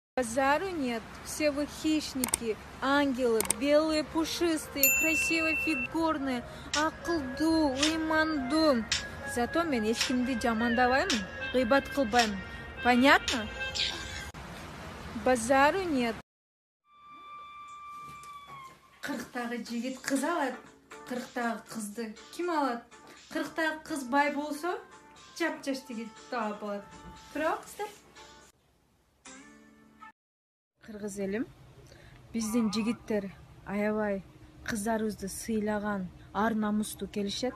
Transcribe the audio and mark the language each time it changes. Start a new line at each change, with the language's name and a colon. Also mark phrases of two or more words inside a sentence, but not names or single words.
Russian: Базару нет, все вы хищники, ангелы, белые, пушистые, красивые,
Kyrgyz: фигурные, акылдуу, ыймандуу. Зато мен эчкимди жамандабаймын, гыйбат кылбайм.
Russian: Понятно? Базару нет.
Kyrgyz: Кырктагы жигит кыз алат, кырктагы кызды ким алат? Кырктагы кыз бай болсо, жапжаш жигит таап алат. Турабыздар? Кыргыз элим, биздин жигиттер аябай кыздарыбызды сыйлаган, ар намустуу келишет.